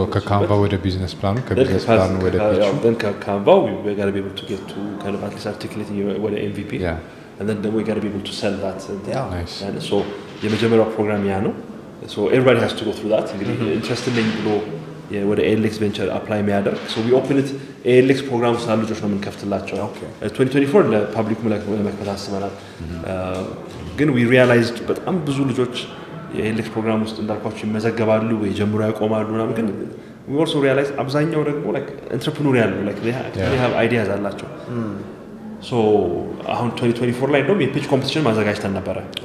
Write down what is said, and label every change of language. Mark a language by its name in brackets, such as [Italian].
[Amharic] so ከካንቫ ወደ ቢዝነስ ፕላኑ ከቢዝነስ ፕላኑ ወደ ፒቹ [English] then ከካንቫ we got to be able to get to kind of at least articulating ወደ MVP and then we got to be able to sell that nice [Amharic] and so የመጀመሪያው ፕሮግራም ያ ነው [English] so everybody has to go through that [Amharic] interested ነኝ ብሎ ወደ ALX Venture apply የሚያደርግ [English] so we open it [Amharic] ALX ፕሮግራም ስላሉ ልጆች ነው የምንከፍትላቸው 2024 ለፐብሊኩ ለመክፈት አስበናል ግን [English] we realized [Amharic] በጣም ብዙ ልጆች የኤሌክስ ፕሮግራም ውስጥ እንዳልኳችሁ ይመዘገባሉ ወይ ጀምሮ ያቆማሉ ምናምን ግን [English] we also realize [Amharic] አብዛኛው ደግሞ [English] like entrepreneurial like they have ideas [Amharic] አላቸው so አሁን 2024 ላይ እንደውም የፒች ኮምፒቲሽን ማዘጋጅተን ነበር